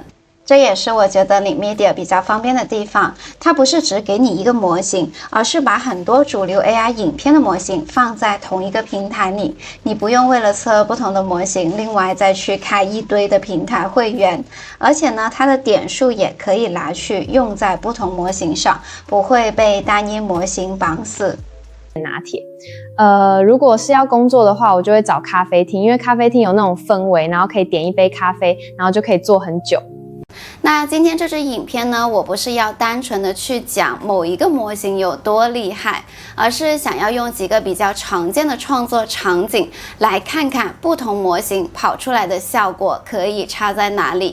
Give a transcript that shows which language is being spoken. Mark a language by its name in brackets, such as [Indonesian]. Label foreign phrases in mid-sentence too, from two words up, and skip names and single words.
[Chinese] 這也是我覺得Media比較方便的地方，它不是只給你一個模型，而是把很多主流 AI 影片的模型放在同一個平台裡，你不用為了測不同的模型，另外再去開一堆的平台會員，而且呢，它的點數也可以拿去用在不同模型上，不會被單一模型綁死。拿鐵，如果是要工作的話，我就會找咖啡廳，因為咖啡廳有那種氛圍，然後可以點一杯咖啡，然後就可以坐很久。那今天這支影片呢，我不是要單純的去講某一個模型有多厲害，而是想要用幾個比較常見的創作場景來看看不同模型跑出來的效果可以差在哪裡。